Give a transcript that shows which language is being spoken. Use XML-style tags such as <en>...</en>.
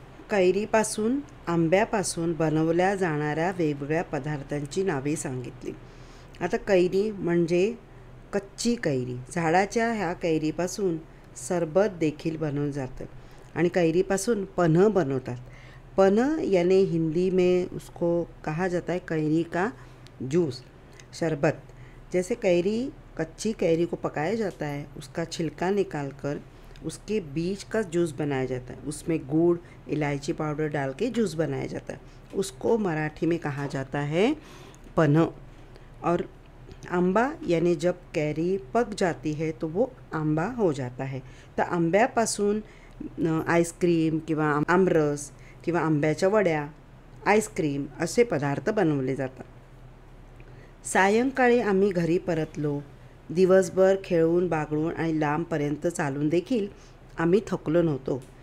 <mr>कैरीपासून, आंब्यापासून बनवल्या जाणाऱ्या वेगवेगळ्या पदार्थांची नावे सांगितली. आता कैरी म्हणजे कच्ची कैरी. झाडाच्या ह्या कैरीपासून सरबत देखील बनवलं जातं आणि कैरीपासून पन्ह बनवतात.</mr> <hi>पन्ह यानी हिंदी में उसको कहा जाता है कैरी का जूस, शरबत. जैसे कच्ची कैरी को पकाया जाता है, उसका छिलका निकालकर उसके बीज का जूस बनाया जाता है, उसमें गुड़, इलायची पाउडर डाल के जूस बनाया जाता है, उसको मराठी में कहा जाता है पन्ह. और आंबा यानी जब कैरी पक जाती है तो वो आंबा हो जाता है.</hi> <mr>तर आंब्यापासून आईस्क्रीम किंवा आमरस किंवा आंब्याच्या वड्या, आईस्क्रीम असे पदार्थ बनवले जातात. सायंकाळी आम्ही घरी परतलो. दिवसभर खेळून बागडून आणि लांबपर्यंत चालून देखील आम्ही थकलो नव्हतो.</mr>